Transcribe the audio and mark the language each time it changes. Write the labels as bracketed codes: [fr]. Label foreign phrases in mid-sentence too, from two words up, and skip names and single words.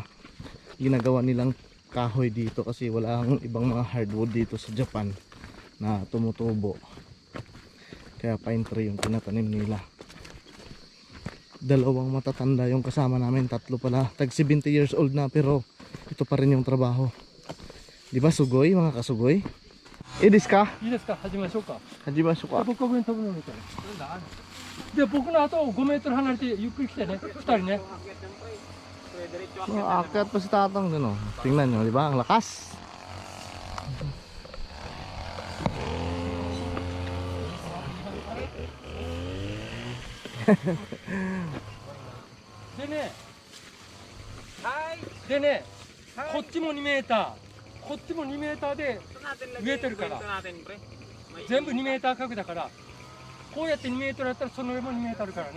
[tl] Ginagawa nilang kahoy dito kasi walang ibang mga hardwood dito sa Japan na tumutubo. Kaya [en] pine tree [tl] yung tinatanim nila. 2 matatanda yung kasama namin, 3 pala. Tag 70 [en] years old [tl] na pero ito pa rin yung trabaho. Di ba sugoy, mga kasugoy? Edis ka? [ja] いいですか、始めましょうか。始めますか. 僕ここに飛ぶのみたいな。で、僕の後5メートル離れてゆっくり来てね、2人ね。 [tl] Akyat pa si Tatang dun, oh. Tingnan nyo, di ba? Ang lakas. [ja] でね、こっちも2メーター、こっちも2メーターで植えてるから全部2メーター角だからこうやって2メートルあったらその上も2メートルからね。